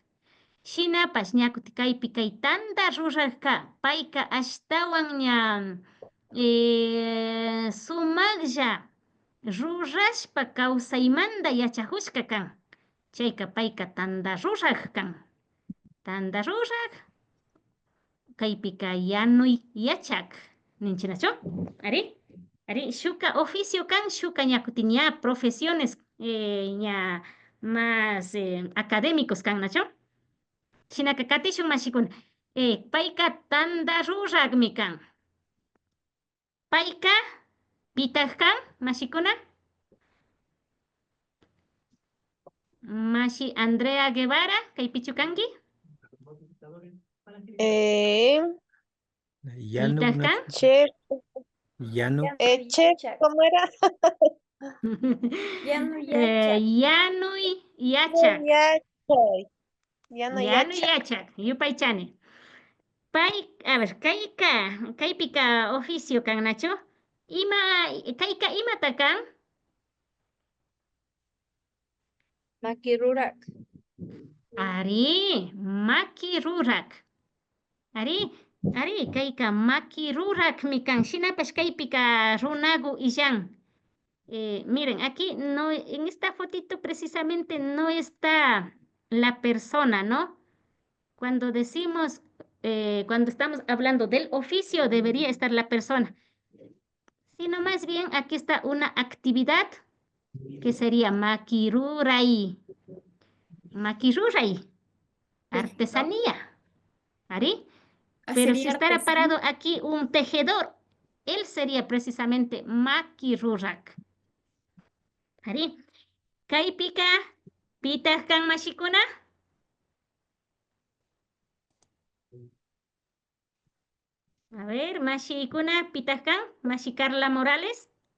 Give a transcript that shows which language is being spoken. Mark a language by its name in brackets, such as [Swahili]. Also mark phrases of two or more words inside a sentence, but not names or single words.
[Quechua] Shinapash ñakuti kaypi kay tanta rurajka payka ashtawan ña sumaklla rurashpa kawsaymanta yachahushka kan. Chayka payka tanta ruraj kan. Tanda ruraj kaypika yanuy yachak ninchinacho. Ari shuka oficio kan, shuka ñakuti ña profesiones ña [Spanish] más académicos [Quechua] kan, nacho. Shinaka katishun mashikuna. Payka tanda ruragmi kan. Payka pitaq kan mashikuna? Mashi Andrea Guevara kaypichu kanki? Yanu. [Spanish] Chef. [Quechua] Yanu. [Spanish] Chef, ¿cómo era? [Quechua] Yanuy yachak. Yanuy yachak. Yupaychani. [Spanish] A ver, [Quechua] kaypika oficio kan, nacho. Kayka imata kan? Makirurak. Ari, makirurak. Ari, kayka makirurak mi kan. Shinapash kaypika runagu illan. [Spanish] Miren, aquí no, en esta fotito precisamente no está la persona, ¿no? Cuando decimos, cuando estamos hablando del oficio, debería estar la persona. Sino más bien aquí está una actividad que sería makiruray. [Quechua] Makiruray. Artesanía. ¿Ari? [Spanish] Pero si estará parado aquí un tejedor, él sería precisamente makirurak. [Quechua] ¿Ari? Kaypika pitaq kan mashikuna? [Spanish] A ver, [Quechua] Mashi Ikuna, Pitacán, Mashi Carla Morales.